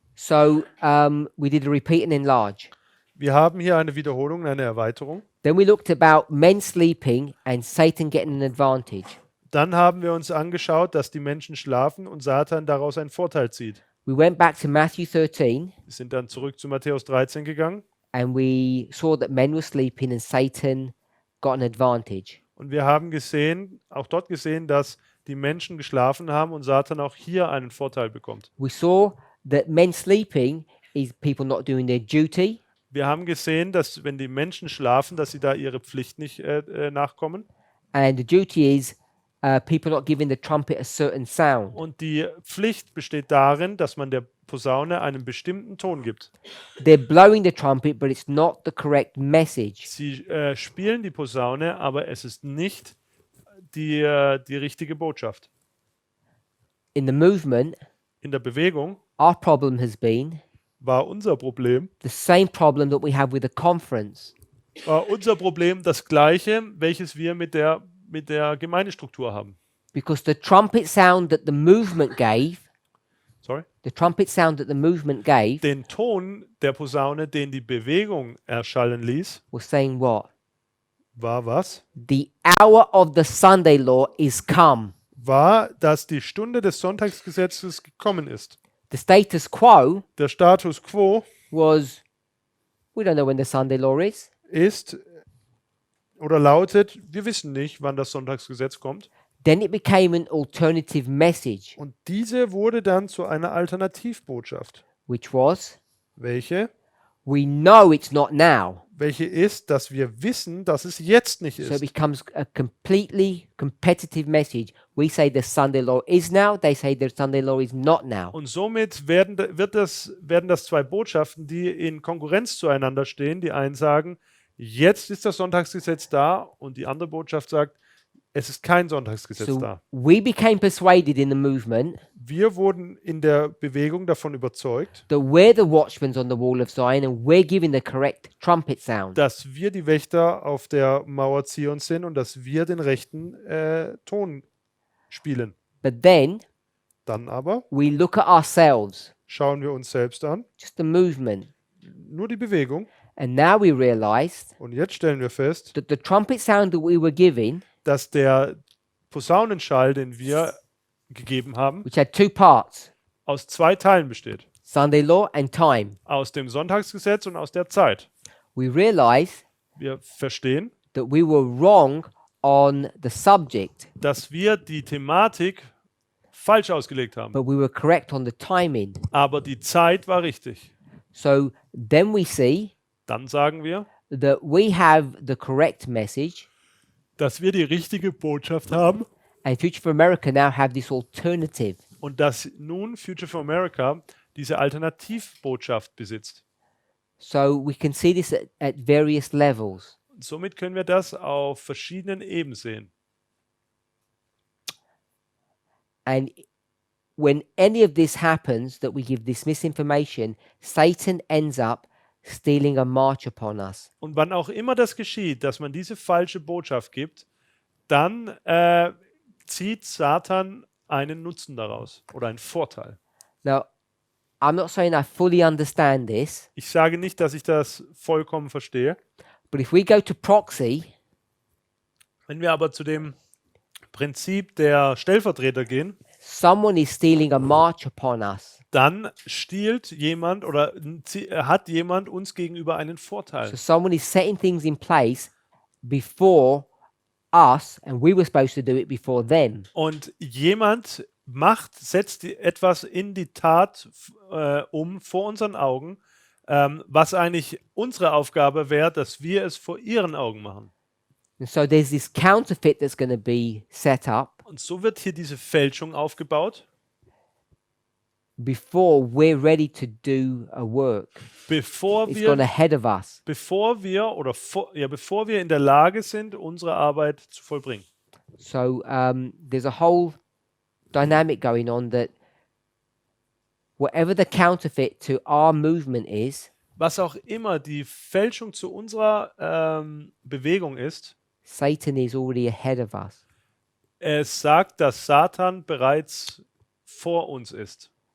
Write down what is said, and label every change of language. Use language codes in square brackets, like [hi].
[en] So we did a repeat and enlarge. [de] Wir haben hier eine Wiederholung, eine Erweiterung. [en] Then we looked about men sleeping and Satan getting an advantage. [de] Dann haben wir uns angeschaut, dass die Menschen schlafen und Satan daraus einen Vorteil zieht. [en] We went back to Matthew 13 [de] Wir sind dann zurück zu Matthäus 13 gegangen [en] and we saw that men were sleeping and Satan got an advantage. [de] und wir haben auch dort gesehen, dass die Menschen geschlafen haben und Satan auch hier einen Vorteil bekommt. [en] We saw that men sleeping is people not doing their duty, [de] Wir haben gesehen, dass wenn die Menschen schlafen, dass sie da ihre Pflicht nicht nachkommen. [en] and the duty is people not giving the trumpet a certain sound. [de] Und die Pflicht besteht darin, dass man der Posaune einen bestimmten Ton gibt. [en] They're blowing the trumpet, but it's not the correct message. [de] Sie spielen die Posaune, aber es ist nicht die richtige Botschaft. [en] In the movement, [de] In der Bewegung, [en] our problem has been [de] war unser Problem. [en] the same problem that we have with the conference. [de] War unser Problem das gleiche, welches wir mit der Gemeindestruktur haben. [en] Because the trumpet sound that the movement gave, Sorry? the trumpet sound that the movement gave, [de] Den Ton der Posaune, den die Bewegung erschallen ließ, [en] was saying what? [de] war was? [en] The hour of the Sunday law is come. [de] War, dass die Stunde des Sonntagsgesetzes gekommen ist. [en] The status quo [de] Der Status quo [en] was, we don't know when the Sunday law is. [de] ist oder lautet, wir wissen nicht, wann das Sonntagsgesetz kommt. [en] Then it became an alternative message, [de] Und diese wurde dann zu einer Alternativbotschaft. [en] which was, [de] Welche? [en] we know it's not now. [de] Welche ist, dass wir wissen, dass es jetzt nicht [en] So it [de] ist. [en] becomes a completely competitive message. We say the Sunday law is now, they say the Sunday law is not now. [de] Und somit werden das zwei Botschaften, die in Konkurrenz zueinander stehen. Die einen sagen, jetzt ist das Sonntagsgesetz da, und die andere Botschaft sagt, es ist kein Sonntagsgesetz [en] So [de] da. [en] we became persuaded in the movement [de] Wir wurden in der Bewegung davon überzeugt, [en] that we're the watchmen on the wall of Zion and we're giving the correct trumpet sound. [de] dass wir die Wächter auf der Mauer Zions sind und dass wir den rechten Ton spielen. [en] But then [de] Dann aber [en] we look at ourselves, [de] schauen wir uns selbst an, [en] just the movement, [de] nur die Bewegung, [en] and now we realized [de] und jetzt stellen wir fest, [en] that the trumpet sound that we were giving, [de] dass der Posaunenschall, den wir gegeben haben, [en] which had two parts, [de] aus zwei Teilen besteht. [en] Sunday law and time, [de] Aus dem Sonntagsgesetz und aus der Zeit. [en] we realized [de] Wir verstehen, [en] that we were wrong on the subject, [de] dass wir die Thematik falsch ausgelegt haben. [en] but we were correct on the timing. [de] Aber die Zeit war richtig. [en] So then we see [de] Dann sagen wir, [en] that we have the correct message, [de] dass wir die richtige Botschaft haben [en] and Future for America now have this alternative. [de] und dass nun Future for America diese Alternativbotschaft besitzt. [en] So we can see this at various levels. [de] Und somit können wir das auf verschiedenen Ebenen sehen. [en] And when any of this happens, that we give this misinformation, Satan ends up stealing a march upon us. [de] Und wann auch immer das geschieht, dass man diese falsche Botschaft gibt, dann zieht Satan einen Nutzen daraus oder einen Vorteil. [en] Now, I'm not saying I fully understand this, [de] Ich sage nicht, dass ich das vollkommen verstehe. [en] but if we go to proxy, [de] Wenn wir aber zu dem Prinzip der Stellvertreter gehen, [en] someone is stealing a march upon us. [de] dann stiehlt jemand oder hat jemand uns gegenüber einen [en] So [de] Vorteil. [en] someone is setting things in place before us, and we were supposed to do it before them. [de] Und jemand setzt etwas in die Tat vor unseren Augen, was eigentlich unsere Aufgabe wäre, dass wir es vor ihren Augen machen. [en] And so there's this counterfeit that's going to be set up [de] Und so wird hier diese Fälschung aufgebaut, [en] before we're ready to do a work. [de] bevor [en] It's gone [de] wir, [en] ahead of us. [de] bevor wir in der Lage sind, unsere Arbeit zu vollbringen. [en] So there's a whole dynamic going on that whatever the counterfeit to our movement is, [de] Was auch immer die Fälschung zu unserer Bewegung ist, [en] Satan is already ahead of us. [de] es sagt, dass Satan bereits vor uns ist.